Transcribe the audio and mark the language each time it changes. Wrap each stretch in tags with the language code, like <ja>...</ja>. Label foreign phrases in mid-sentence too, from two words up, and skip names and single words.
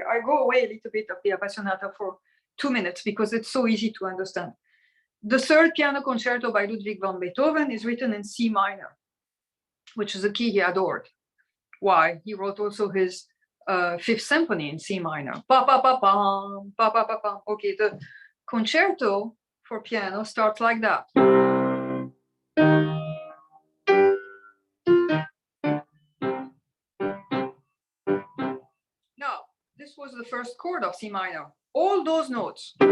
<en>I go away a little bit of the Appassionata for 2 minutes because it's so easy to understand. The third piano concerto by Ludwig van Beethoven is written in C minor, which is a key he adored. Why? He wrote also his Fifth Symphony in C minor. Pa pa pa pam, pa pa pa pam. Okay, the concerto for piano starts like that. Now, this was the first chord of C minor. All those notes.</en>